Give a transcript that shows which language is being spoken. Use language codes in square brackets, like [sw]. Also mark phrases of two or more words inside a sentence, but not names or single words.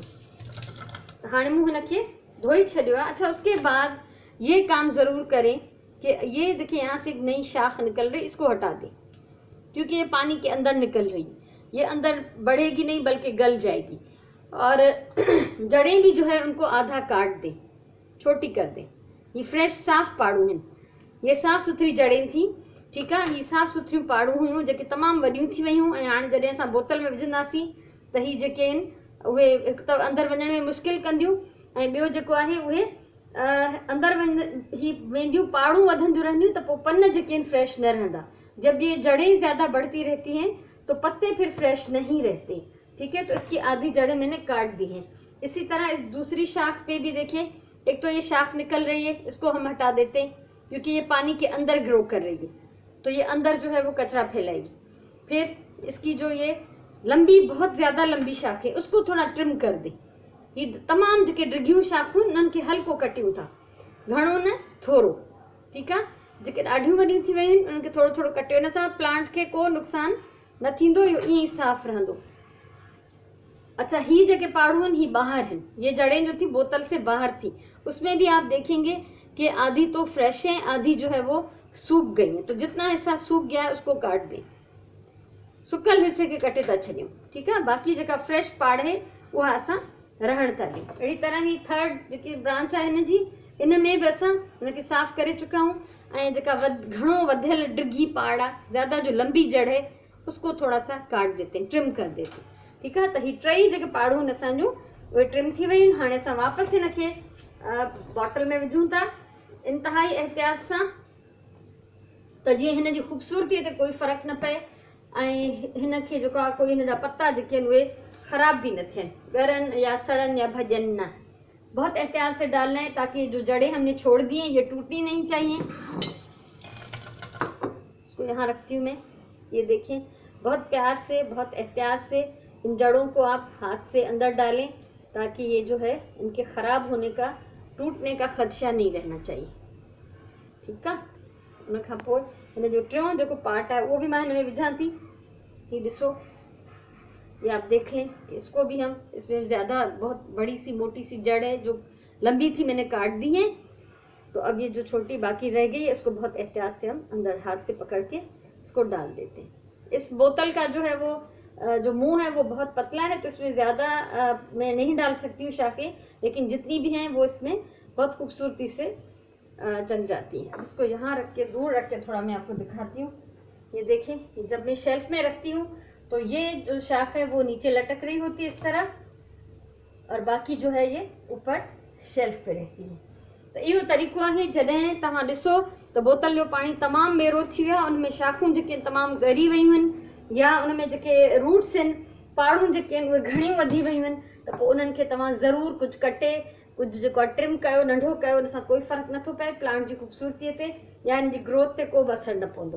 [sd] त हाणे मूं हिनखे धोई छॾियो आहे। [ur] اچھا، اس کے بعد یہ کام ضرور کریں کہ یہ دیکھیے یہاں سے ایک نئی شاخ نکل رہی، اس کو ہٹا دیں، کیونکہ یہ پانی کے اندر نکل رہی، یہ اندر بڑھے گی نہیں بلکہ گل جائے گی. اور جڑیں بھی جو ہے ان کو آدھا کاٹ دیں، چھوٹی کر دیں. یہ فریش صاف پاڑو ہیں، یہ صاف ستھری جڑیں تھی. [sd] ठीक है, ये साफ़ सुथरियूं पाड़ू हुयूं जेके तमामु वॾियूं थी वयूं, ऐं हाणे जॾहिं असां बोतल में विझंदासीं त ही जेके आहिनि उहे हिकु त अंदरि वञण में मुश्किल कंदियूं, ऐं ॿियो जेको आहे उहे अंदरि ही वेंदियूं, पाड़ू वधंदियूं रहंदियूं, त पोइ पन जेके आहिनि फ्रेश न रहंदा। [ur] جب یہ جڑیں زیادہ بڑھتی رہتی ہیں تو پتے پھر فریش نہیں رہتے. ٹھیک ہے، تو اس کی آدھی جڑیں میں نے کاٹ دی ہیں۔ اسی طرح اس دوسری شاخ پہ بھی دیکھیں، ایک تو یہ شاخ نکل رہی ہے، اس کو ہم ہٹا دیتے ہیں کیونکہ یہ پانی کے اندر گرو کر رہی ہے، تو یہ اندر جو ہے وہ کچرا پھیلائے گی. پھر اس کی جو یہ لمبی، بہت زیادہ لمبی شاخ ہے، اس کو تھوڑا ٹرم کر دے. [sd] ये तमाम जेके डिघियूं शाखूं उन्हनि खे हल्को कटियूं था, घणो न थोरो। ठीकु आहे, जेके ॾाढियूं वॾियूं थी वियूं आहिनि उन्हनि खे थोरो थोरो कटियो। इन सां प्लांट खे को नुक़सान न थींदो, इहो ईअं ई साफ़ रहंदो। [ur] اچھا، ہی جیکے پاڑو ہیں، ہی باہر ہیں، یہ جڑیں جو تھی بوتل سے باہر تھی، اس میں بھی آپ دیکھیں گے کہ آدھی تو فریش ہیں، آدھی جو ہے وہ سوکھ گئی ہیں. تو جتنا حصہ سوکھ گیا ہے اس کو کاٹ دیں, [sd] सुकल हिस्से के कटे था छॾियूं। ठीकु आहे, बाक़ी जेका फ्रेश पाड़ है उहा असां रहण था ॾियूं। अहिड़ी तरह ही थर्ड जेकी ब्रांच आहे हिन जी, इन में बि असां हिनखे साफ़ करे चुका आहियूं। ऐं जेका घणो वधियल डिघी पाड़ आहे, [ur] زیادہ جو لمبی جڑ ہے، اس کو تھوڑا سا کاٹ دیتے ہیں، ٹرم کر دیتے ہیں. [sd] ठीकु आहे, त ही टई जेके पाड़ू आहिनि असांजूं उहे ट्रिम थी वियूं। हाणे असां वापसि हिनखे बॉटल में विझूं था इंतिहाई एहतियात सां, त जीअं हिन जी ख़ूबसूरतीअ ते कोई फ़र्क़ु न पए ऐं हिनखे जेको आहे कोई हिन जा पत्ता जेके आहिनि उहे ख़राब भी न थियनि, ॻरनि या सड़नि या भॼनि न। [ur] بہت احتیاط سے ڈالنا ہے تاکہ جو جڑیں ہم نے چھوڑ دی ہیں یہ ٹوٹنی نہیں چاہیے. اس کو یہاں رکھتی ہوں میں، یہ دیکھیں، بہت پیار سے، بہت احتیاط سے ان جڑوں کو آپ ہاتھ سے اندر ڈالیں تاکہ یہ جو ہے ان کے خراب ہونے کا، ٹوٹنے کا خدشہ نہیں رہنا چاہیے. [sd] ठीकु आहे, उन खां पोइ हिन जो टियों जेको पार्ट आहे उहो बि मां हिन में विझां थी। ये ॾिसो, [ur] یہ آپ دیکھ لیں، اس کو بھی ہم، اس میں زیادہ بہت بڑی سی موٹی سی جڑ ہے، جو لمبی تھی میں نے کاٹ دی ہے. تو اب یہ جو چھوٹی باقی رہ گئی ہے اس کو بہت احتیاط سے ہم اندر ہاتھ سے پکڑ کے اس کو ڈال دیتے ہیں. اس بوتل کا جو ہے وہ جو منہ ہے وہ بہت پتلا ہے، تو اس میں زیادہ میں نہیں ڈال سکتی ہوں شاخیں، لیکن جتنی بھی ہیں وہ اس میں بہت خوبصورتی سے جم جاتی ہیں. اب اس کو یہاں رکھ کے، دور رکھ کے تھوڑا میں آپ کو دکھاتی ہوں۔ یہ دیکھیں، یہ جب میں شیلف میں رکھتی ہوں تو یہ جو شاخ ہے وہ نیچے لٹک رہی ہوتی ہے اس طرح، اور باقی جو ہے یہ اوپر شیلف پہ رہتی ہے. [sd] तो इहो तरीक़ो आहे। जॾहिं तव्हां ॾिसो त बोतल जो पाणी तमामु मेरो थी वियो आहे, उनमें शाखूं जेके तमामु ॻरी वियूं आहिनि या उनमें जेके रूट्स आहिनि, पाड़ूं जेके आहिनि उहे घणियूं वधी वियूं आहिनि, त पोइ उन्हनि खे तव्हां ज़रूरु कुझु कटे, कुझु जेको आहे ट्रिम कयो, नंढो कयो। उन सां कोई फ़र्क़ु नथो पए, प्लांट जी ख़ूबसूरतीअ ते या हिन जी ग्रोथ ते को बि असरु न पवंदो।